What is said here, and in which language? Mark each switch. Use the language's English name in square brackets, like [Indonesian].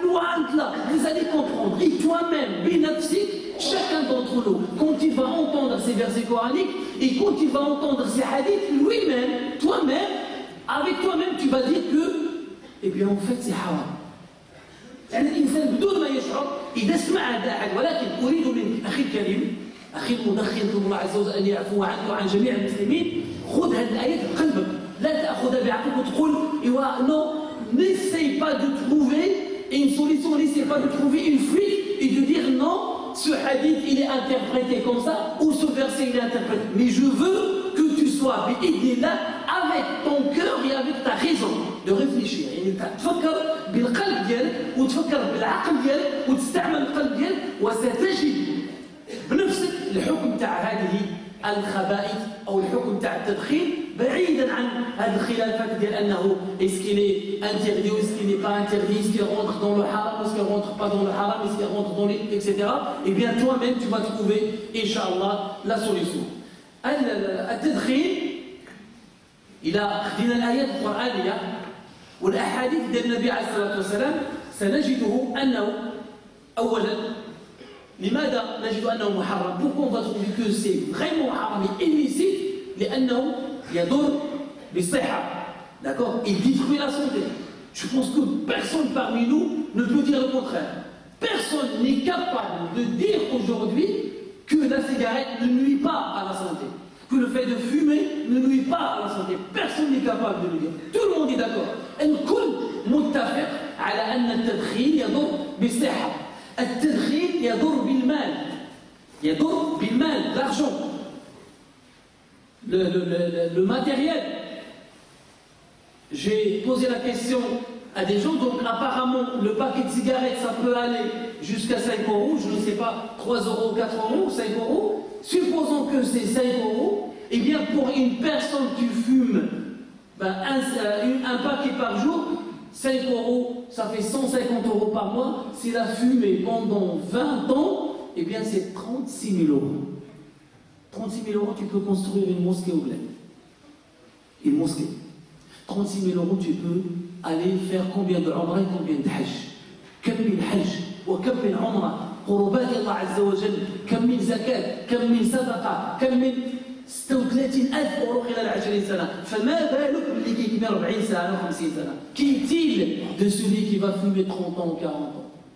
[French] Loin de là, vous allez comprendre. Et toi-même, binafsik, chacun d'entre nous, quand il va entendre ces versets coraniques et quand il va entendre ces hadiths, lui-même, toi-même, avec toi-même, tu vas dire que, eh bien en fait c'est haram. [Arabic] يعني الإنسان بدون ما يشعر إذا سمع هذا أحد. ولكن أريد منك أخي الكريم، أخي المدخن، ثم الله عز وجل أن يعفو عنك وعن جميع المسلمين، خذ هذه الآية في قلبك، لا تأخذها بعقلك وتقول [French] non, n'essaye pas de trouver une solution, n'essaye pas de trouver une fuite et de dire non, ce hadith il est interprété comme ça ou ce verset il est interprété. [Arabic] Mais je veux que tu sois là avec ton cœur et avec ta raison de réfléchir. يعني تفكر بالقلب ديالك وتفكر بالعقل ديالك وتستعمل القلب ديالك وستجد بنفسك الحكم تاع هذه الخبائث او الحكم تاع التدخين بعيدا عن هذه الخلافات ديال انه [French] est-ce qu'il est interdit ou est-ce qu'il n'est pas interdit, est-ce qu'il rentre dans le haram, est-ce qu'il rentre pas dans le haram, est-ce qu'il rentre dans les etc. [Arabic] Et bien toi-même tu vas trouver Inch'Allah la solution. التدخين إذا خدينا الآيات القرآنية والأحاديث ديال النبي عليه الصلاة والسلام سنجده أنه أولا لماذا نجد أنه محرم؟ [French] Pourquoi on va trouver que c'est vraiment haram et illicite? [Arabic] لأنه يضر بالصحة. [French] D'accord? Il détruit la santé. Je pense que personne parmi nous ne peut dire le contraire. Personne n'est capable de dire aujourd'hui que la cigarette ne nuit pas à la santé, que le fait de fumer ne nuit pas à la santé. Personne n'est capable de le dire. Tout le monde est d'accord. [Arabic] الكل متفق على أن التدخين يضر بالصحة. التدخين يضر بالمال. يضر بالمال, [French] l'argent, le matériel. J'ai posé la question à des gens, donc apparemment le paquet de cigarettes ça peut aller jusqu'à 5 €, je ne sais pas, 3 €, 4 €, 5 €. Supposons que c'est 5 €, et bien pour une personne qui fume un paquet par jour, 5 €, ça fait 150 € par mois. S'il a fumé pendant 20 ans, et bien c'est 36 000 €. 36 000 €, tu peux construire une mosquée au bled. Une mosquée. 36 000 €, tu peux aller faire combien de umrah et combien de hajj. [Arabic] كم من حج وكم من عمرة قربات الله عز وجل، كم من زكاة، كم من صدقة، كم من 36,000 € خلال 20 سنة. فما بالك باللي كيكمل 40 سنة و 50 سنة. [French] Qu'est-il de celui qui va fumer 30 ans ou 40 ans?